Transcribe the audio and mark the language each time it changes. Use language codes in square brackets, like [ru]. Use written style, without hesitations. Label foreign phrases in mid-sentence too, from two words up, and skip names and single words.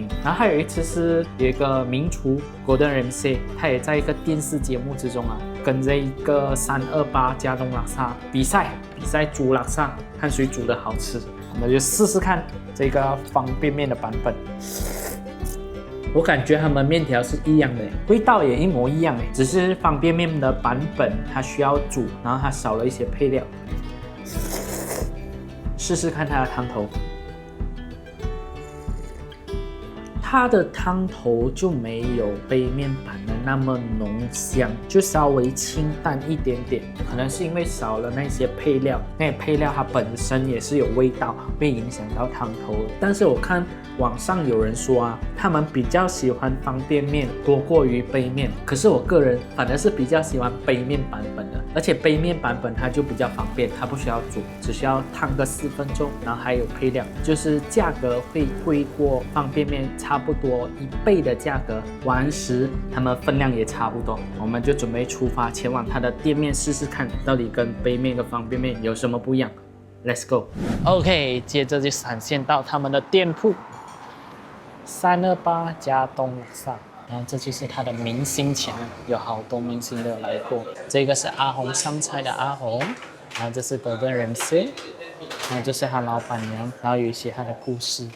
[zh] 然後還有一次是有一個名廚 Gordon Ramsay， 他也在一個電視節目之中啊，跟這一個328加冬拉薩比賽煮拉薩，看誰煮的好吃。我們就試試看這個方便麵的版本。我感覺他們麵條是一樣的，味道也一模一樣，只是方便麵的版本它需要煮，然後它少了一些配料。試試看它的湯頭。它的湯頭就沒有杯麵版的那麼濃香，就稍微清淡一點點，可能是因為少了那些配料，那些配料它本身也是有味道，會影響到湯頭。但是我看網上有人說啊，他們比較喜歡方便麵多過於杯麵，可是我個人反而是比較喜歡杯麵版本的，而且杯麵版本它就比較方便，它不需要煮，只需要燙個4分鐘，然後還有配料，就是價格會貴過方便麵差不多1倍的價格，完食它們分量也差不多，我們就準備出發前往它的店面試試看，到底跟杯麵跟方便麵有什麼不一樣。 [en] Let's go。 [zh] OK， 接着就閃現到他們的店鋪，328加冬拉薩，然後這就是它的明星牆，有好多明星都有來過。這個是阿紅上菜的阿紅，然後這是 Gordon Ramsay， 然後這是他老闆娘，然後有一些他的故事。